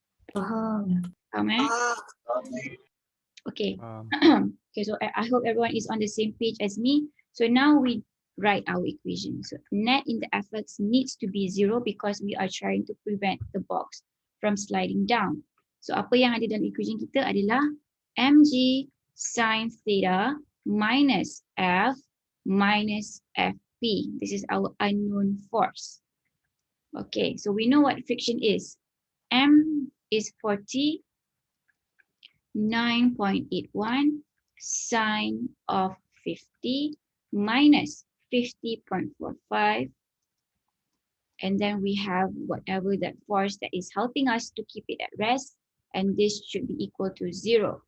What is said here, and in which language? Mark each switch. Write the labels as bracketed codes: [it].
[ms] Faham. Faham Okay. [en] Okay, so I hope everyone is on the same page as me. So now we write our equation. So net in the Fx needs to be 0 because we are trying to prevent the box from sliding down. [ms] So apa yang ada dalam equation kita adalah mg sin theta minus F minus Fp. [en] This is our unknown force. Okay, so we know what friction is. M is 40, 9.81 sine of 50 minus 50.45, and then we have whatever that force that is helping us to keep it at rest, and this should be equal to 0.